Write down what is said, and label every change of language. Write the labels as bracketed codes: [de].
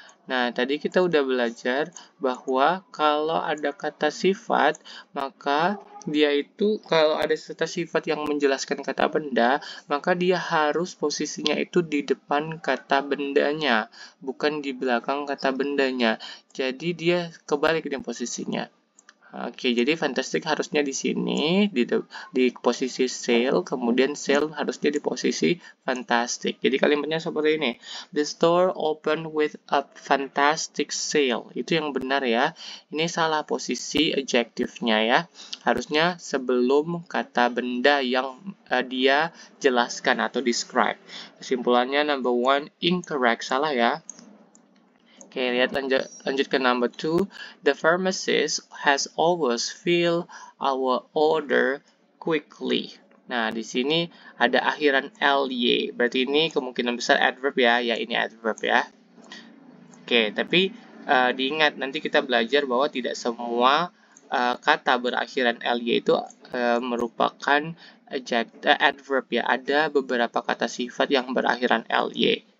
[id] Nah, tadi kita udah belajar bahwa kalau ada kata sifat, maka dia itu kalau ada kata sifat yang menjelaskan kata benda, maka dia harus posisinya itu di depan kata bendanya, bukan di belakang kata bendanya. Jadi dia kebalik nih posisinya. Oke, jadi fantastic harusnya di sini di posisi sale, kemudian sale harusnya di posisi fantastic. Jadi kalimatnya seperti ini. [en] The store opened with a fantastic sale. [id] Itu yang benar ya. Ini salah posisi adjective-nya ya. Harusnya sebelum kata benda yang dia jelaskan atau describe. Kesimpulannya number 1 incorrect, salah ya. Oke, lihat lanjut ke number 2. [en] The pharmacist has always filled our order quickly. [id] Nah, di sini ada akhiran ly. Berarti ini kemungkinan besar adverb ya. Ya, ini adverb ya. Oke, tapi diingat nanti kita belajar bahwa tidak semua kata berakhiran ly itu merupakan adverb ya. Ada beberapa kata sifat yang berakhiran ly.